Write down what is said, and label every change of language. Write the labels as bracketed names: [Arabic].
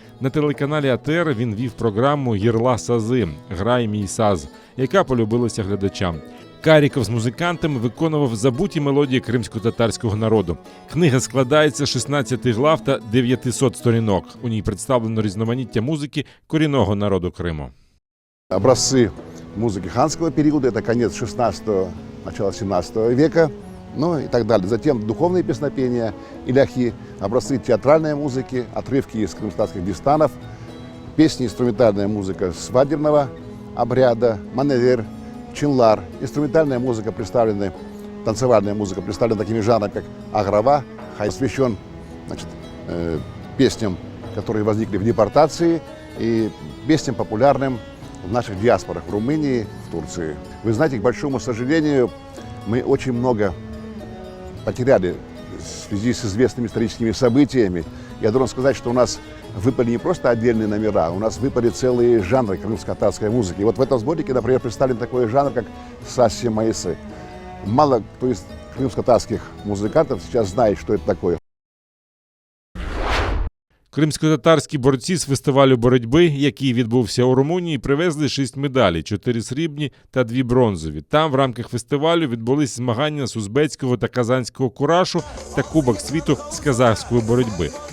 [Ukrainian] На телеканалі АТР він вів програму «Єрла Сази» «Грай мій саз», яка полюбилася глядачам. Каріков з музикантами виконував забуті мелодії кримсько-татарського народу. Книга складається з 16 глав та 900 сторінок. У ній представлено різноманіття музики корінного народу Криму. [Russian] Образцы музыки ханского периода, это конец 16-го, начало 17 века, ну и так далее. Затем духовные песнопения, иляхи, образцы театральной музыки, отрывки из крымских дистанов, песни, инструментальная музыка свадебного обряда, маневер, чинлар. Инструментальная музыка представлена, танцевальная музыка представлена такими жанрами, как аграва, посвящен, значит, песням, которые возникли в депортации, и песням популярным в наших диаспорах в Румынии, в Турции. Вы знаете, к большому сожалению, мы очень много потеряли в связи с известными историческими событиями. Я должен сказать, что у нас выпали не просто отдельные номера, у нас выпали целые жанры крымско-татарской музыки. И вот в этом сборнике, например, представлен такой жанр, как сасси маисы. Мало кто из крымско-татарских музыкантов сейчас знает, что это такое. [Ukrainian] Кримськотатарські борці з фестивалю боротьби, який відбувся у Румунії, привезли 6 медалей – 4 срібні та 2 бронзові. Там в рамках фестивалю відбулись змагання з узбецького та казанського курашу та Кубок світу з казахської боротьби.